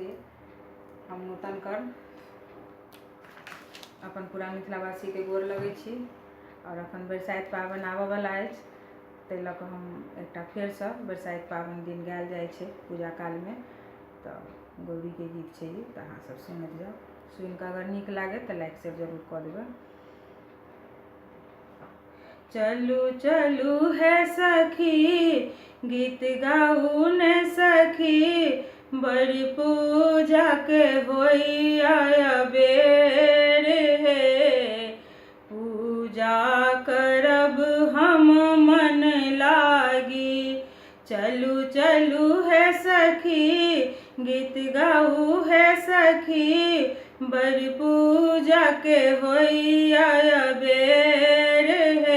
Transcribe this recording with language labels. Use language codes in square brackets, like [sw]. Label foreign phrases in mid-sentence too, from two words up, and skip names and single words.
[mai] हम नूतन कर अपन पूरा मिथिलावासी के गोर लगै छी और अपन बरसाइत पाबनि आबऽवला अछि, ताहि लऽ कऽ हम एकटा फेरसँ बरसाइत पाबनि दिन गायल जाइ छै पूजा कालमे। तऽ गौरीके गीत छै ई, तऽ अहाँ सब सुनैत जाउ। सुनि कऽ अगर नीक लागे तऽ [en] like share [mai] जरूर कऽ देबै। चलू चलू है सखी गीत गाऊ ने सखी, बड़ी पूजा के होइया बेर हे। पूजा करब हम मन लागी, चलू चलू है सखी गीत गाऊ है सखी, बड़ी पूजा के होइया बेर हे।